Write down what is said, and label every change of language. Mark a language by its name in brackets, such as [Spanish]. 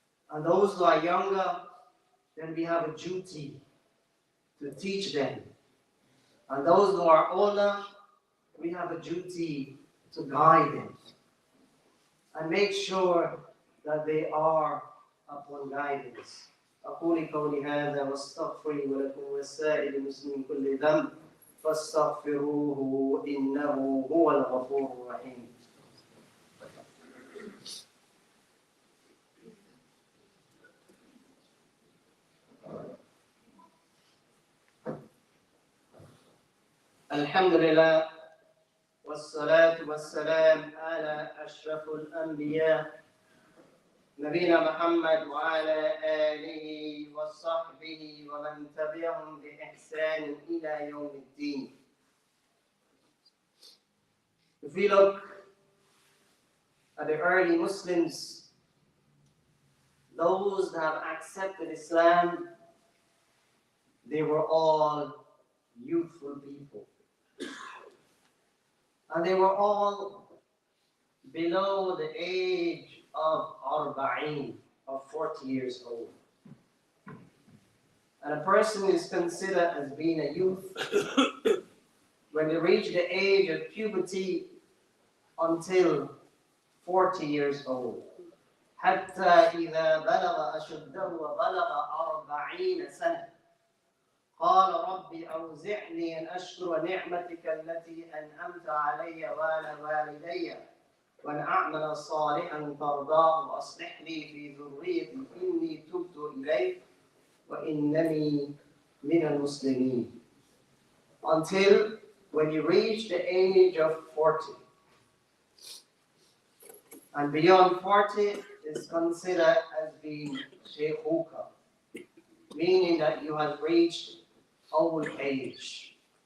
[English] And those who are younger, then we have a duty to teach them. And those who are older, we have a duty to guide them and make sure that they are upon guidance. [Arabic] أقول قولي هذا واستغفري ولكم ولسائر المسلمين من كل ذنب فاستغفروه إنه هو الغفور الرحيم. الحمد لله والصلاة والسلام على أشرف الأنبياء نبينا محمد وعلى آله وصحبه ومن تبعهم بإحسان إلى يوم الدين. [English] If we look at the early Muslims, those that have accepted Islam, they were all youthful people. And they were all below the age of Arba'in, of 40 years old. And a person is considered as being a youth when they reach the age of puberty until 40 years old. [Arabic] حتى إذا بلغ أشده وبلغ 40 سنة قال ربي أوزعني أن أشكر نعمتك التي أنعمت علي وعلى والدي وأن أعمل صالحا ترضاه وأصلح لي في ذريتي إني تبت إليك وإنني من المسلمين. [English] Until when you reach the age of 40. And beyond 40 is considered as being shaykhuka. meaning that you have reached old age.